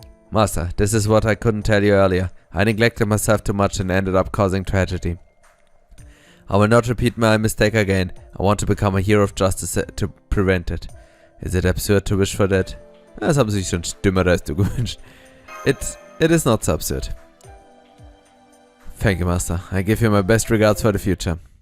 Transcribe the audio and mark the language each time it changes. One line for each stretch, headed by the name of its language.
English: Master, this is what I couldn't tell you earlier. I neglected myself too much and ended up causing tragedy. I will not repeat my mistake again. I want to become a hero of justice to prevent it. Is it absurd to wish for that?
German: Das haben sich schon dümmer als du gewünscht.
English: It is not so absurd. Thank you, Master. I give you my best regards for the future.